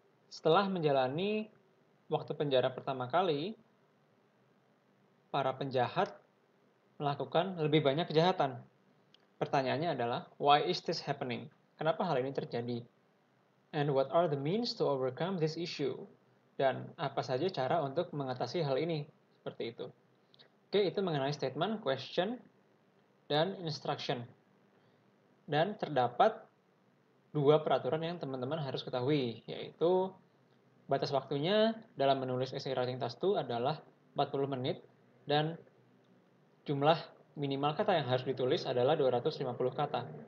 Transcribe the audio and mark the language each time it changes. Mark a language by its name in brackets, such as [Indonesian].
[Indonesian] Setelah menjalani waktu penjara pertama kali, para penjahat melakukan lebih banyak kejahatan. Pertanyaannya adalah, why is this happening? Kenapa hal ini terjadi? [English] And what are the means to overcome this issue? [Indonesian] Dan apa saja cara untuk mengatasi hal ini? Seperti itu. Oke, itu mengenai statement, question, dan instruction. Dan terdapat dua peraturan yang teman-teman harus ketahui, yaitu batas waktunya dalam menulis essay writing task 2 adalah 40 menit, dan jumlah minimal kata yang harus ditulis adalah 250 kata.